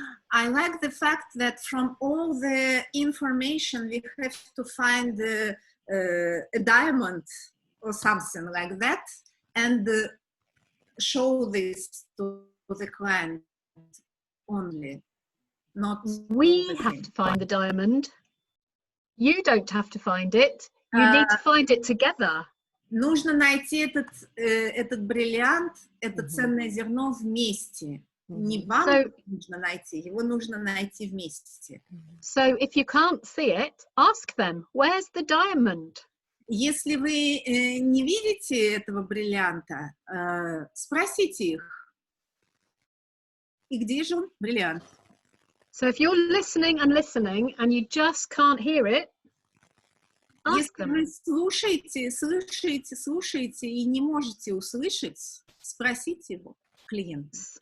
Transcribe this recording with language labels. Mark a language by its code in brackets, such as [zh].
[en] I like the fact that from all the information we have to find a diamond or something like that and show this to the client only, not we have to find the diamond. You don't have to find it. You need to find it together. [ru] Нужно найти этот бриллиант, это ценное зерно вместе. Не вам нужно найти, его нужно найти вместе. [en] So if you can't see it, ask them, where's the diamond? [ru] Если вы не видите этого бриллианта, спросите их. И где же он, бриллиант? [en] So if you're listening and you just can't hear it, ask [ru] Если [en] them. [ru] вы слушаете и не можете услышать, спросите его, клиента.